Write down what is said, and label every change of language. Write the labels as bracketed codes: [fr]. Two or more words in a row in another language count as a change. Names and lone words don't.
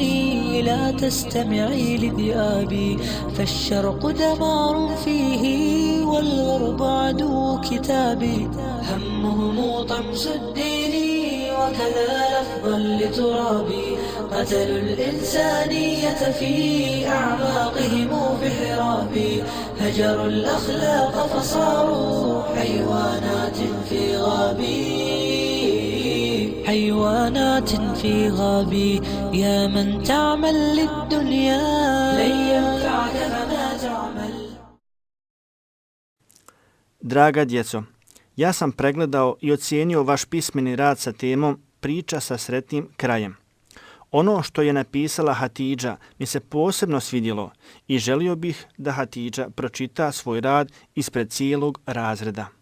[ar] لا تستمعي لذئابي، فالشرق دمار فيه والغرب عدو كتابي، همهم طمس الدين وكذا لفظا لترابي، قتلوا الإنسانية في أعماقهم في حرابي، هجروا الأخلاق فصاروا حيوانات في غابي، حيوانات في غابي. يا من تعمل للدنيا لن ينفعك فما تعمل. [bs] Draga djeco, ja sam pregledao i ocijenio vaš pismeni rad sa temom Priča sa sretnim krajem. Ono što je napisala Hatidža mi se posebno svidjelo i želio bih da Hatidža pročita svoj rad ispred cijelog razreda.